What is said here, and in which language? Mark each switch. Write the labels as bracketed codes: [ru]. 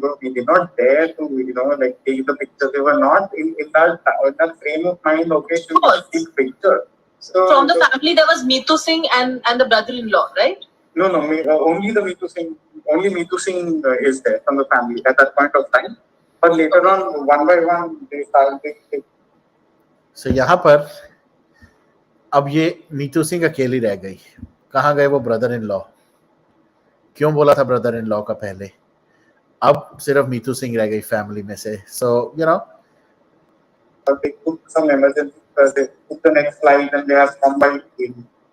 [en] We did not dare to, take the picture. They were not in that frame of mind. Okay, to take picture. So from the family, there was Meetu Singh and the brother-in-law, right? No, only the Meetu Singh. Only Meetu Singh is there from the family at that point of time. But later on, one by one, they started. [hi] So यहाँ पर अब ये मीतू सिंह अकेली रह गई. कहाँ गए वो ब्रदर इन लॉ? क्यों बोला था ब्रदर इन लॉ का पहले? अब सिर्फ मीतू सिंह रह गई फैमिली में से. [en] So you know, they took some emergency because they took the next flight and they have come by plane.